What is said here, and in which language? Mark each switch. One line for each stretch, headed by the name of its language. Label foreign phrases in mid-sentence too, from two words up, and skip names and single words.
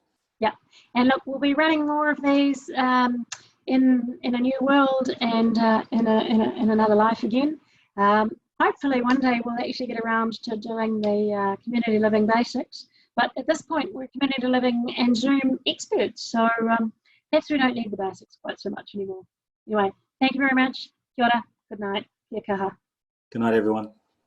English: Yeah, and look, we'll be running more of these in a new world and in another life again. Hopefully one day we'll actually get around to doing the community living basics, but at this point we're community living and Zoom experts, so perhaps we don't need the basics quite so much anymore. Anyway, thank you very much.
Māori: Kia ora,
English: good night,
Māori: kia kaha.
English: Good night, everyone.